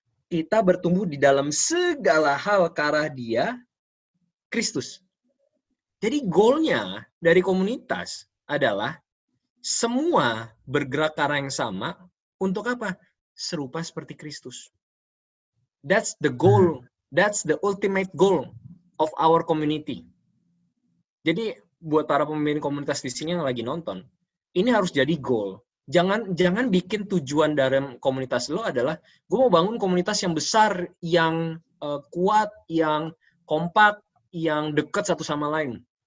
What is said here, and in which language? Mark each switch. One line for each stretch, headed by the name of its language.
Indonesian: Kita bertumbuh di dalam segala hal ke arah Dia, Kristus. Jadi goalnya dari komunitas adalah semua bergerak ke arah yang sama untuk apa? Serupa seperti Kristus.
English: That's the goal. That's the ultimate goal of our community.
Indonesian: Jadi buat para pemimpin komunitas di sini yang lagi nonton, ini harus jadi goal. Jangan bikin tujuan dalam komunitas lo adalah gue mau bangun komunitas yang besar, yang kuat, yang kompak, yang dekat satu sama lain.